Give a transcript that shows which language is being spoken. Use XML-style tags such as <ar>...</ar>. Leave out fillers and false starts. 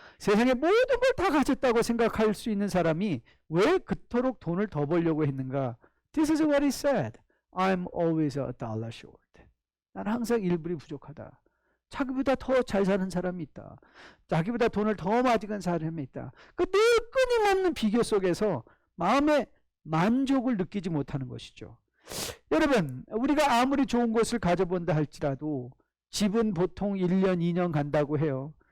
<ko>세상의 모든 걸 다 가졌다고 생각할 수 있는 사람이 왜 그토록 돈을 더 벌려고 했는가?</ko> <en>This is what he said. I'm always a dollar short.</en> <ko>난 항상 1불이 부족하다. 자기보다 더 잘 사는 사람이 있다. 자기보다 돈을 더 많이 간 사람이 있다. 그 늘 끊임없는 비교 속에서 마음의 만족을 느끼지 못하는 것이죠. 여러분, 우리가 아무리 좋은 것을 가져본다 할지라도 집은 보통 1년, 2년 간다고 해요.</ko>